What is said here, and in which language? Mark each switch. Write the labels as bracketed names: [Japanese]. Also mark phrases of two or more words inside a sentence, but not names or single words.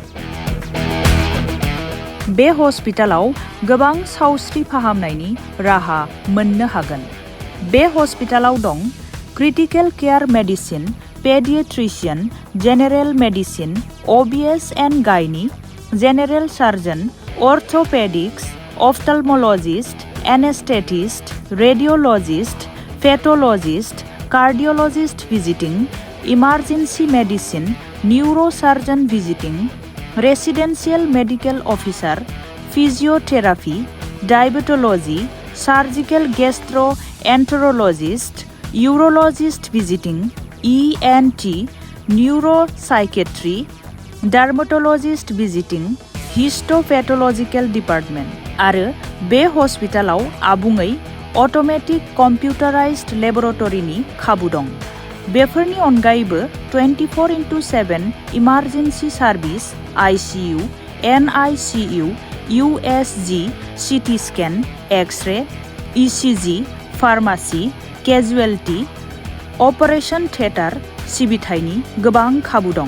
[Bodo] बे हस्पिटालाव गोबां सावस्रि फाहामनायनि राहा मोननो हागोन बे हस्पिटालाव दं [English] critical care medicine pediatrician general medicine OBS and gynae general surgeon orthopaedics ophthalmologist anaesthetist radiologist pathologist cardiologist visiting, emergency medicine, neurosurgeon visiting, residential medical officer, physiotherapy, diabetology, surgical gastroenterologist, urologist visiting, ENT, neuropsychiatry, dermatologist visiting, histopathological department. [Bodo] आरो बे हस्पिटालाव आबुङै [English] automatic computerised [Bodo] लेबरेटरीनि खाबु दं। बेफोरनि अनगायैबो 24/7 [English] emergency service, ICU, NICU, USG, CT scan, X-ray, ECG, pharmacy, casualty, operation theatre [Bodo] सिबिथायनि गोबां खाबु दं।